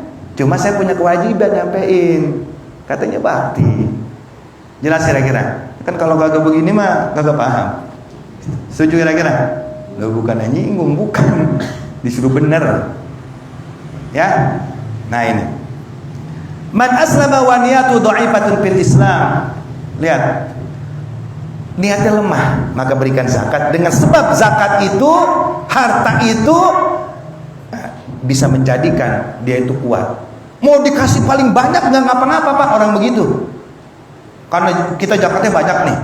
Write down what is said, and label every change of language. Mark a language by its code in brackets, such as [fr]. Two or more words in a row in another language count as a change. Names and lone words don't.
[id] Cuma saya punya kewajiban nyampein. Katanya bakti. Jelas kira-kira? Kan kalau kagak begini mah kagak paham. Setuju kira-kira? Lo bukan nyinggung, bukan. Disuruh benar. Ya. Nah ini. [ar] من أسلم ونيته ضعيفة في الإسلام. [id] Lihat. Niatnya lemah, maka berikan zakat. Dengan sebab zakat itu, harta itu bisa menjadikan dia itu kuat. Mau dikasih paling banyak nggak ngapa-ngapa, Pak, orang begitu. Karena kita zakatnya banyak nih.